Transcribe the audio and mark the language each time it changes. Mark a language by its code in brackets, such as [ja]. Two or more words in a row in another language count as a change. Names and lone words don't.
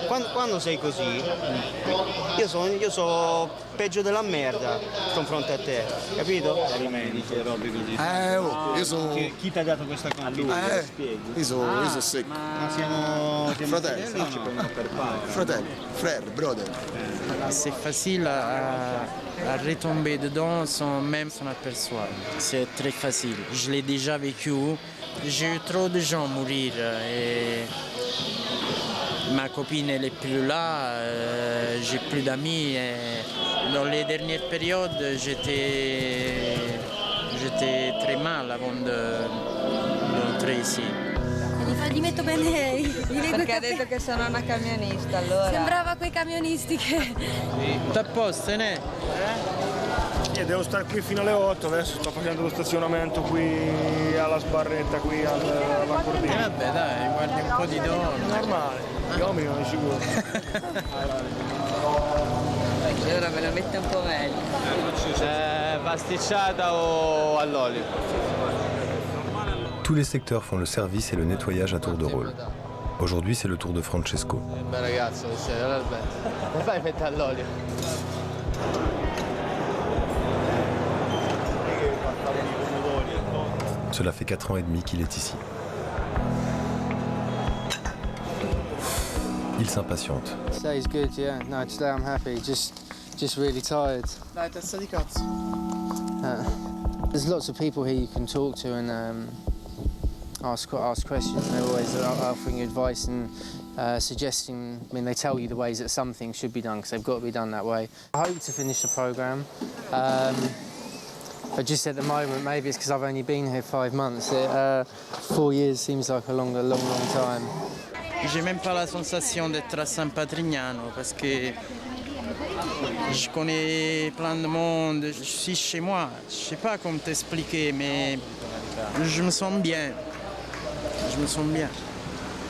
[it] Quando sei così, io so peggio della merda di fronte a te, capito? Dice robe così. Io sono. Chi ti ha dato questa confidenza? Io sono secco. Ma siamo fratelli. No, ci prendono per pari. Fratelli, [fr] frère, brother. C'est facile à retomber dedans sans même s'en apercevoir. C'est très facile. Je l'ai déjà vécu. J'ai eu trop de gens mourir et ma copine elle est plus là, j'ai plus d'amis. Dans les dernières périodes, j'étais très mal avant d'entrer ici. [it] Gli metto bene perché ha detto che sono una camionista, allora. Sembrava quei camionisti che. T'à posto, ne? Io devo stare qui fino alle 8, adesso sto facendo lo stazionamento qui alla sbarretta, qui alla cordina. Vabbè dai, guardi un po' di donne. Normale, gli uomini non è sicuro. Allora me la mette un po' meglio. Pasticciata o all'olio? [fr] Tous les secteurs font le service et le nettoyage à tour de rôle. Aujourd'hui, c'est le tour de Francesco. [it] Bel ragazzo, come fai a mettere all'olio? [fr] Cela fait 4 ans et demi qu'il est ici. Il s'impatiente. [en] Today's good, yeah. No, today I'm happy. Just really tired. [it] Dai, testa di cazzo. [en] There's lots of people here you can talk to and ask questions. They're always offering you advice and suggesting. I mean, they tell you the ways that some things should be done because they've got to be done that way. I hope to finish the programme. But just at the moment, maybe it's because I've only been here 5 months. 4 years seems like a long time. [fr] J'ai même pas la sensation d'être à San Patrignano parce que je connais plein de monde, je suis chez moi. Je sais pas comment t'expliquer, mais je me sens bien. Je me sens bien.